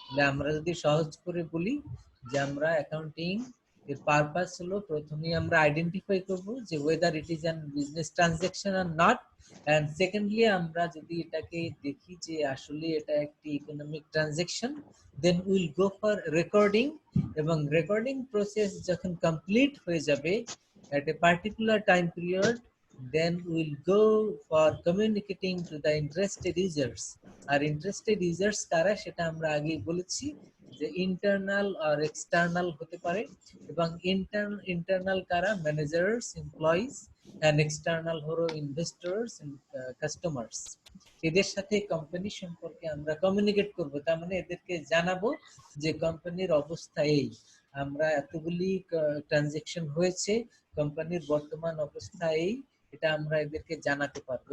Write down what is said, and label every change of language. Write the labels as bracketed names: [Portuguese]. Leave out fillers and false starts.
[Bangla] আমরা যদি সহজ করে বলি যে আমরা অ্যাকাউন্টিং এর পারপাস হলো, প্রথমেই আমরা আইডেন্টিফাই করব যে [English] whether it is an business transaction or not, [Bangla] and secondly আমরা যদি এটাকে দেখি যে আসলে এটা একটি economic transaction, [English] Then will go for recording. [Bangla] এবং রেকর্ডিং প্রসেস যখন কমপ্লিট হয়ে যাবে [English] at a particular time period, then we'll go for communicating to the interested users. [Bangla] আর interested users কারা, সেটা আমরা আগেই বলেছি যে ইন্টারনাল আর এক্সটার্নাল হতে পারে। এবং ইন্টারনাল কারা? ম্যানেজার্স, এমপ্লয়িজ, এন্ড এক্সটার্নাল হলো ইনভেস্টরস এন্ড কাস্টমার্স। এদের সাথে কোম্পানি সম্পর্কে আমরা কমিউনিকেট করব, তার মানে এদেরকে জানাবো যে কোম্পানির অবস্থা এই, আমরা এতগুলি ট্রানজাকশন হয়েছে, কোম্পানির বর্তমান অবস্থা এই, এটা আমরা এদেরকে জানাতে পারবো।